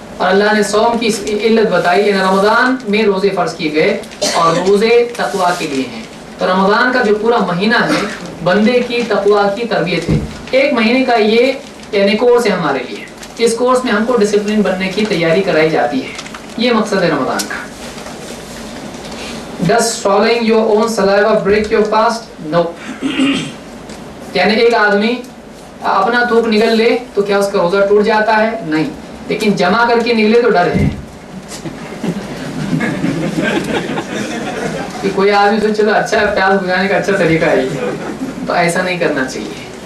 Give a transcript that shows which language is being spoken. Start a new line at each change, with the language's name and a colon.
Urdu: اور اللہ نے صوم کی علت بتائی, یعنی رمضان میں روزے فرض کیے گئے اور روزے تقویٰ کے لیے ہیں. تو رمضان کا جو پورا مہینہ ہے بندے کی تقویٰ کی تربیت ہے. ایک مہینے کا یہ یعنی کورس ہے ہمارے لیے. اس کورس میں ہم کو ڈسپلن بننے کی تیاری کرائی جاتی ہے. یہ مقصد ہے رمضان کا.
English: Does swallowing your own saliva break your fast? No.
Urdu: یعنی ایک آدمی اپنا تھوک نگل لے تو کیا اس کا روزہ ٹوٹ جاتا ہے؟ نہیں, لیکن جمع کر کے نگلے تو ڈر ہے کہ کوئی آدمی سوچے چلو اچھا پیاس بجھانے کا اچھا طریقہ ہے, تو ایسا نہیں کرنا چاہیے.